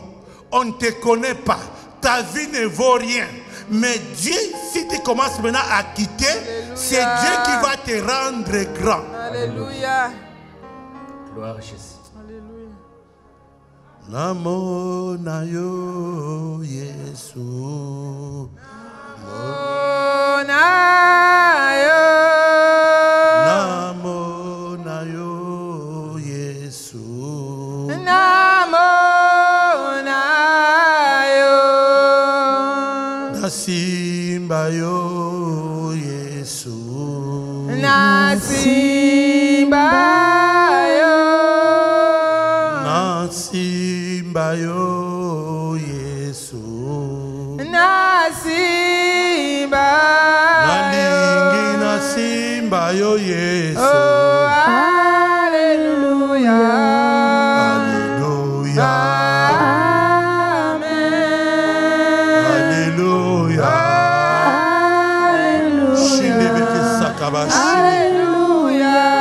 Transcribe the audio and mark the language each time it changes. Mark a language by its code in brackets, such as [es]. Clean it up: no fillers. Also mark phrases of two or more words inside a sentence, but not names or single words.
[fr] On ne te connaît pas. Ta vie ne vaut rien. Mais Dieu, si tu commences maintenant à quitter, c'est Dieu qui va te rendre grand. Alléluia. Gloire à Jésus. Alléluia. [ln] Namo na yo Yesu. Namo na yo Yesu. Nasimba yo Yesu. Nasimba yo Yesu. Nalingi nasimba yo Yesu. [fr] Alléluia. Alléluia. Alléluia. Shindebeke sakabashi. Alléluia.